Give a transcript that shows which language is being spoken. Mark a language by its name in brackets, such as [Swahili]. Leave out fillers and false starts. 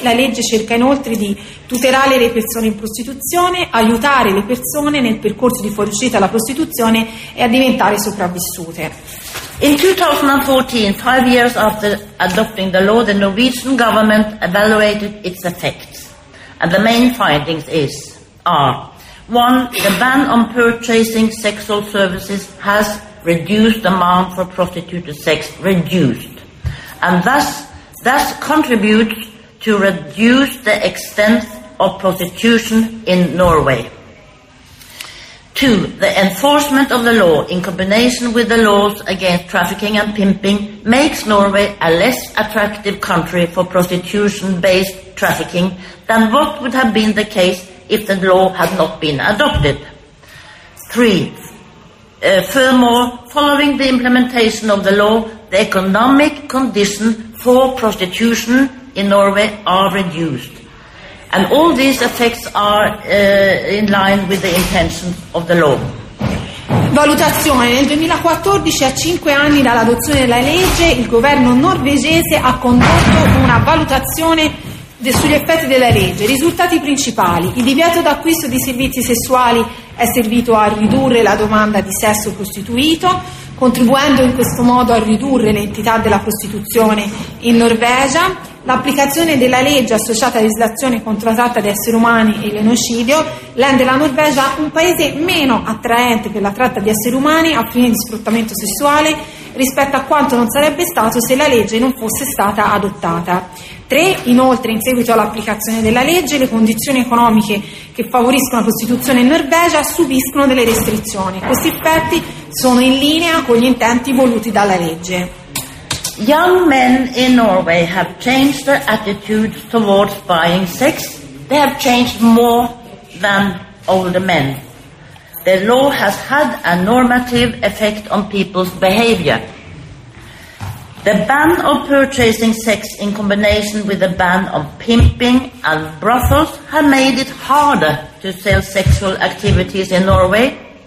[Italian] La legge cerca inoltre di tutelare le persone in prostituzione, aiutare le persone nel percorso di fuoriuscita dalla prostituzione e a diventare sopravvissute. [English] In 2014, 5 years after adopting the law, the Norwegian government evaluated its effects. And the main findings are: One, the ban on purchasing sexual services has reduced demand for prostituted sex, reduced. And thus contributes to reduce the extent of prostitution in Norway. Two, the enforcement of the law in combination with the laws against trafficking and pimping makes Norway a less attractive country for prostitution-based trafficking than what would have been the case if the law had not been adopted. Three, furthermore, following the implementation of the law, the economic conditions for prostitution in Norway are reduced. And all these effects are in line with the intention of the law. [Italian] Valutazione. Nel 2014, a 5 anni dall'adozione della legge, il governo norvegese ha condotto una valutazione sugli effetti della legge. Risultati principali. Il divieto d'acquisto di servizi sessuali è servito a ridurre la domanda di sesso prostituito, contribuendo in questo modo a ridurre l'entità della prostituzione in Norvegia. L'applicazione della legge associata a legislazione contro la tratta di esseri umani e l'omicidio rende la Norvegia un paese meno attraente per la tratta di esseri umani a fini di sfruttamento sessuale rispetto a quanto non sarebbe stato se la legge non fosse stata adottata. Tre, inoltre, in seguito all'applicazione della legge, le condizioni economiche che favoriscono la prostituzione in Norvegia subiscono delle restrizioni. Questi effetti sono in linea con gli intenti voluti dalla legge. [English] Young men in Norway have changed their attitude towards buying sex. They have changed more than older men. The law has had a normative effect on people's behavior. The ban of purchasing sex in combination with the ban of pimping and brothels have made it harder to sell sexual activities in Norway.